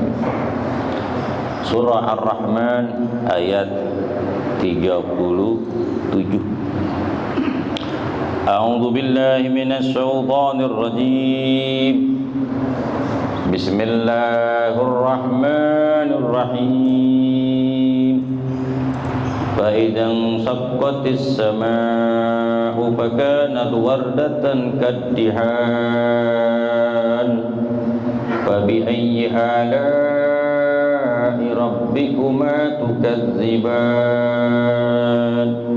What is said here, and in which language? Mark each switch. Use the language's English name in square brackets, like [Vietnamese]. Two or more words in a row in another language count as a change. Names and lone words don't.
[Arabic] سورة الرحمن آية 37. أعوذ بالله من الشيطان الرجيم. بسم الله الرحمن الرحيم. فإذا انشقت السماء فكانت وردة كالدهان. فبأي آلاء ربكما تكذبان.